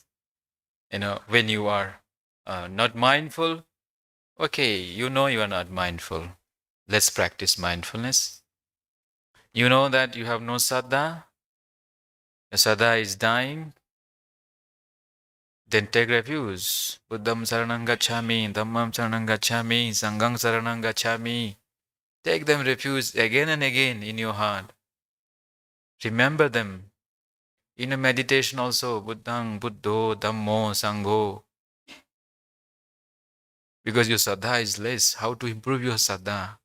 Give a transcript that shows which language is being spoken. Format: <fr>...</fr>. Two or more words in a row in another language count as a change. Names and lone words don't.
<en>When you are not mindful, okay, you know you are not mindful. Let's practice mindfulness. You know that you have no saddha. Your saddha is dying. Then take refuge.</en> <pi>Buddham saranam gacchami, Dhammam saranam gacchami, Sangham saranam gacchami.</pi> <en>Take them refuge again and again in your heart. Remember them. In a meditation also,</en> <pi>Buddhang, Buddho, Dhammo, Sangho.</pi> <en>Because your saddha is less, how to improve your saddha?</en>